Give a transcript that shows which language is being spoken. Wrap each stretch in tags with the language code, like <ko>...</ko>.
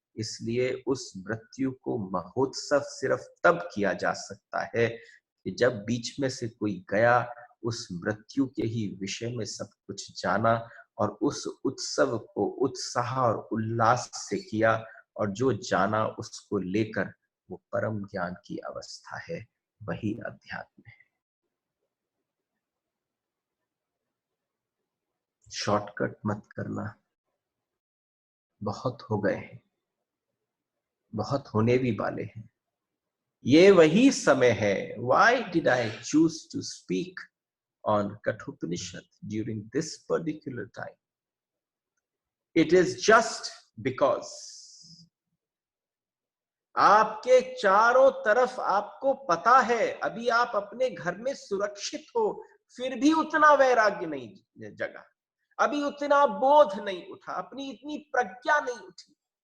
<hi>इसलिए उस मृत्यु को महोत्सव सिर्फ तब किया जा सकता है कि जब बीच में से कोई गया, उस मृत्यु के ही विषय में सब कुछ जाना और उस उत्सव को उत्साह और उल्लास से किया, और जो जाना उसको लेकर वो परम ज्ञान की अवस्था है, वही अध्यात्म है। शॉर्टकट मत करना, बहुत हो गए हैं, बहुत होने भी वाले हैं। ये वही समय है।</hi> <en>Why did I choose to speak on Kathopanishad during this particular time? It is just because</en> <hi>आपके चारों तरफ आपको पता है, अभी आप अपने घर में सुरक्षित हो, फिर भी उतना वैराग्य नहीं जगा, अभी उतना बोध नहीं उठा, अपनी इतनी प्रज्ञा नहीं उठी।</hi>